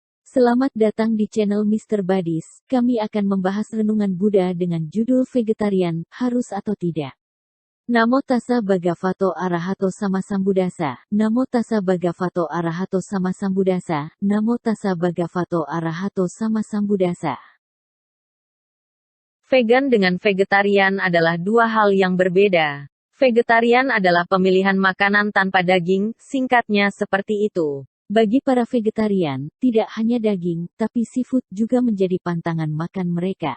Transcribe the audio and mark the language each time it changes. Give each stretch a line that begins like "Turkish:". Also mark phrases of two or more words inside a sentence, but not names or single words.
Indonesian: Selamat datang di channel Mr. Badis. Kami akan membahas renungan Buddha dengan judul Vegetarian, Harus atau Tidak.
Pali: Namo tassa bhagavato arahato sama sambuddhassa. Namo tassa bhagavato arahato sama sambuddhassa. Namo tassa bhagavato arahato sama sambuddhassa.
Indonesian: Vegan dengan vegetarian adalah dua hal yang berbeda. Vegetarian adalah pemilihan makanan tanpa daging, singkatnya seperti itu. Bagi para vegetarian, tidak hanya daging, tapi seafood juga menjadi pantangan makan mereka.